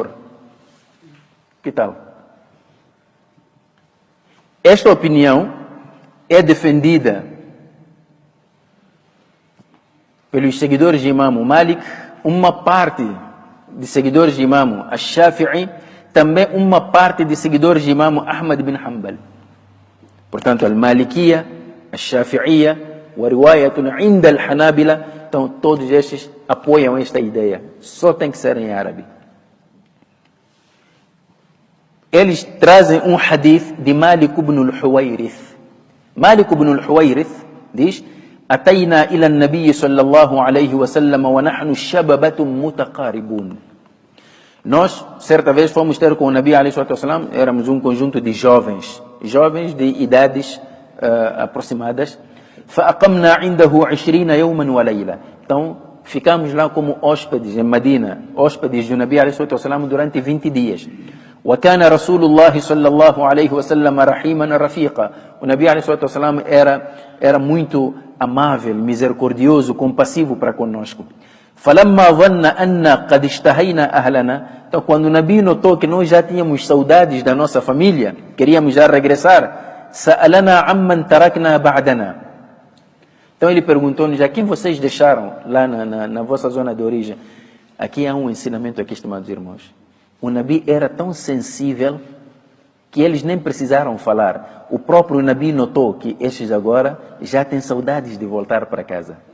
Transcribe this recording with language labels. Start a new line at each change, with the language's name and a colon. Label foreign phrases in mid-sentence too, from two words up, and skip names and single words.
Portuguese: Que tal? Esta opinião é defendida pelos seguidores de Imam Malik, uma parte de seguidores de Imam Ash-Shafi'i, também uma parte de seguidores de Imam Ahmad bin Hanbal.
Arabic: Portanto, المالكية، الشافعية، ورواية عند الحنابلة,
Portuguese: então todos estes apoiam esta ideia. Só tem que ser em árabe. Eles trazem um hadith de Malik ibn al-Huwayrith. Malik ibn al-Huwayrith diz:
Arabic: أتينا إلى النبي صلى الله عليه وسلم ونحن شبابة متقاربون.
Portuguese: Nós, certa vez, fomos ter com o Nabi
Arabic: عليه الصلاة والسلام,
Portuguese: éramos um conjunto de jovens de idades aproximadas.
Arabic: فأقمنا عنده 20 يوما وليلة.
Portuguese: Então, ficamos lá como hóspedes em Medina, hóspedes do Nabi
Arabic: عليه الصلاة والسلام
Portuguese: durante 20 dias.
Arabic: وكان رسول الله صلى الله عليه وسلم رحيما رفيقا.
Portuguese: O Nabi
Arabic: عليه الصلاة والسلام
Portuguese: era muito amável, misericordioso, compassivo para conosco.
Arabic: فلما ظن أن قد اشتهينا أهلنا.
Portuguese: Então, quando o Nabi notou que nós já tínhamos saudades da nossa família, queríamos já regressar,
Arabic: سألنا عمن تركنا بعدنا.
Portuguese: Então ele perguntou-nos: a quem vocês deixaram lá na vossa zona de origem? Aqui há um ensinamento aqui, estimados irmãos. O Nabi era tão sensível que eles nem precisaram falar. O próprio Nabi notou que estes agora já têm saudades de voltar para casa.